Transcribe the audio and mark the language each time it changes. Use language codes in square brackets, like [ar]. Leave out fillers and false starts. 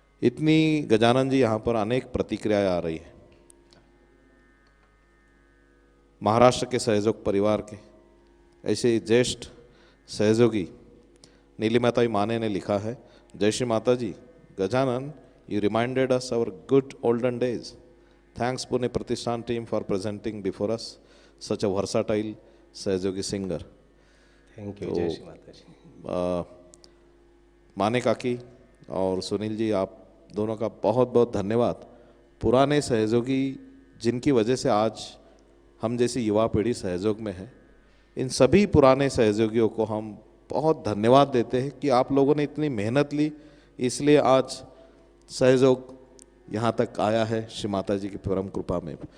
[hi] इतनी गजानन जी यहाँ पर अनेक प्रतिक्रियाएं आ रही है। महाराष्ट्र के सहयोग परिवार के ऐसे ही ज्येष्ठ सहयोगी नीलिमाताई माने ने लिखा है, जय श्री माता जी, Gajanan, [en] you reminded us our good olden days. Thanks Pune Pratishthan team for presenting before us such a versatile सहयोगी singer. [hi] Thank you. जय श्री माता जी। माने काकी और सुनील जी, आप दोनों का बहुत बहुत धन्यवाद। पुराने सहयोगी जिनकी वजह से आज हम जैसी युवा पीढ़ी सहयोग में है, इन सभी पुराने सहयोगियों को हम बहुत धन्यवाद देते हैं कि आप लोगों ने इतनी मेहनत ली, इसलिए आज सहयोग यहाँ तक आया है श्री माता जी की परम कृपा में।